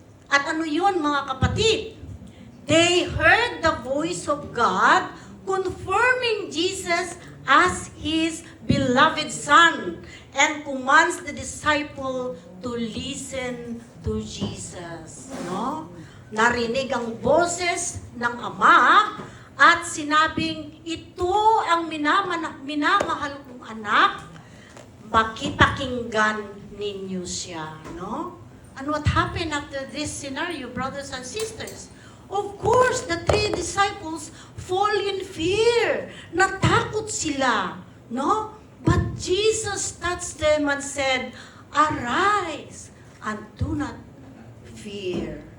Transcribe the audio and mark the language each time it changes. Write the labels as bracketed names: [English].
[Filipino] At ano yun, mga kapatid? [English] They heard the voice of God confirming Jesus as His beloved Son and commands the disciple to listen to Jesus. [Filipino] No? Narinig ang boses ng Ama at sinabing, ito ang minamahal kong anak, pakinggan ninyo siya. No? [English] And what happened after this scenario, brothers and sisters? Of course, the 3 disciples fall in fear. [Filipino] Natakot sila. No? [English] But Jesus touched them and said, arise and do not fear.